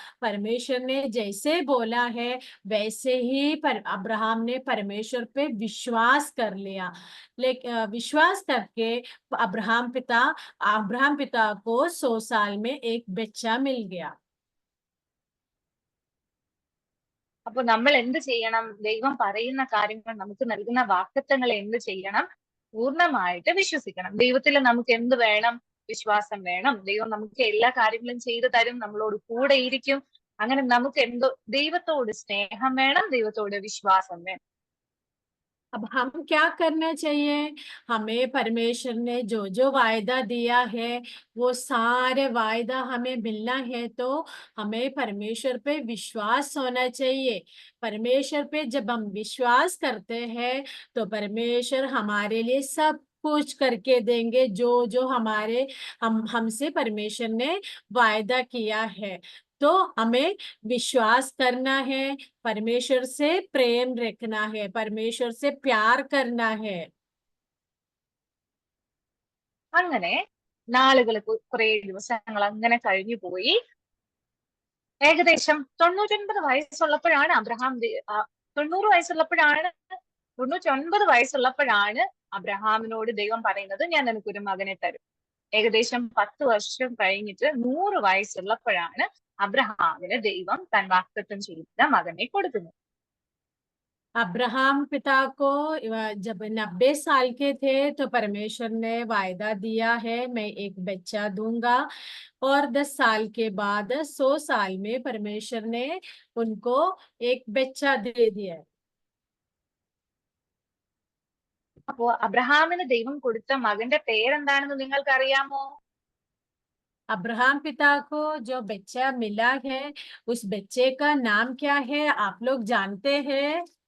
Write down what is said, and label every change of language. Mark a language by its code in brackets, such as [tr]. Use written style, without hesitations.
[hi] परमेश्वर ने जैसे बोला है वैसे ही पर अब्राहम ने परमेश्वर पे विश्वास कर लिया। लेकिन विश्वास करके अब्राहम पिता को 100 साल में एक बच्चा मिल गया। [ml] അപ്പൊ നമ്മൾ എന്ത് ചെയ്യണം? ദൈവം പറയുന്ന കാര്യങ്ങൾ, നമുക്ക് നൽകുന്ന വാഗ്ദത്തങ്ങൾ എന്ത് ചെയ്യണം? പൂർണ്ണമായിട്ട് വിശ്വസിക്കണം. ദൈവത്തിൽ നമുക്ക് എന്ത് വേണം? വിശ്വാസം വേണം. ദൈവം നമുക്ക് എല്ലാ കാര്യങ്ങളും ചെയ്തു തരും, നമ്മളോട് കൂടെ ഇരിക്കും. അങ്ങനെ നമുക്ക് എന്തോ ദൈവത്തോട് സ്നേഹം വേണം, ദൈവത്തോട് വിശ്വാസം വേണം. [hi] अब हम क्या करना चाहिए? हमें परमेश्वर ने जो जो वायदा दिया है वो सारे वायदा हमें मिलना है, तो हमें परमेश्वर पे विश्वास होना चाहिए। परमेश्वर पे जब हम विश्वास करते हैं तो परमेश्वर हमारे लिए सब कुछ करके देंगे, जो जो हमारे हमसे परमेश्वर ने वायदा किया है। तो हमें विश्वास करना है, परमेश्वर से प्रेम रखना है, परमेश्वर से प्यार करना है। [ml] അങ്ങനെ നാളുകൾ, കുറെ ദിവസങ്ങൾ അങ്ങനെ കഴിഞ്ഞു പോയി. ഏകദേശം 99 വയസ്സുള്ളപ്പോഴാണ് 99 വയസ്സുള്ളപ്പോഴാണ് അബ്രഹാമിനോട് ദൈവം പറയുന്നത്, ഞാൻ നിനക്കൊരു മകനെ തരും. ഏകദേശം 10 വർഷം കഴിഞ്ഞിട്ട് 100 വയസ്സുള്ളപ്പോഴാണ് അബ്രഹാമിന് ദൈവം താൻ വാഗ്ദത്തം ചെയ്ത മകനെ കൊടുക്കുന്നത്. [hi] अब्राहम पिता को जब 90 साल के थे तो परमेश्वर ने वायदा दिया है मैं एक बच्चा दूंगा, और 10 साल के बाद 100 साल में परमेश्वर ने उनको एक बच्चा दे दिया। [ml] അപ്പോ അബ്രഹാമിന് ദൈവം കൊടുത്ത മകന്റെ പേരെന്താണെന്ന് നിങ്ങൾക്ക് അറിയാമോ? [hi] अब्राहम पिता को जो बच्चा मिला है उस बच्चे का नाम क्या है, आप लोग जानते हैं?